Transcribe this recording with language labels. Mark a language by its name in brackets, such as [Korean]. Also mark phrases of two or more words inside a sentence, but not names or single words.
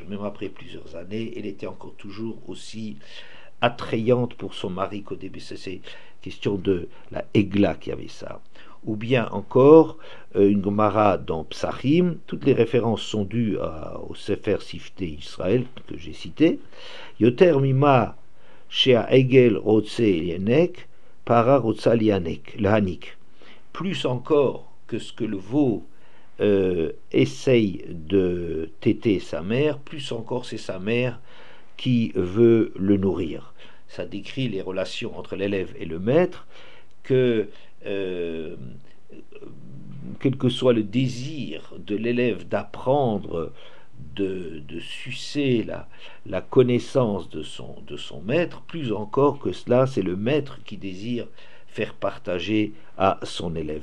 [French] Même après plusieurs années, elle était encore toujours aussi attrayante pour son mari qu'au début. C'est question de la Egla qui avait ça. Ou bien encore, une Gemara dans Psachim, toutes les références sont dues au Sefer Sifté Israël que j'ai cité. [Hebrew] יותר ממה שהעגל רוצה לינק פרה רוצה להניק. [French] Plus encore que ce que le veau essaye de téter sa mère, plus encore c'est sa mère qui veut le nourrir. Ça décrit les relations entre l'élève et le maître, que quel que soit le désir de l'élève d'apprendre, de sucer la connaissance de son maître, plus encore que cela, c'est le maître qui désire faire partager à son élève.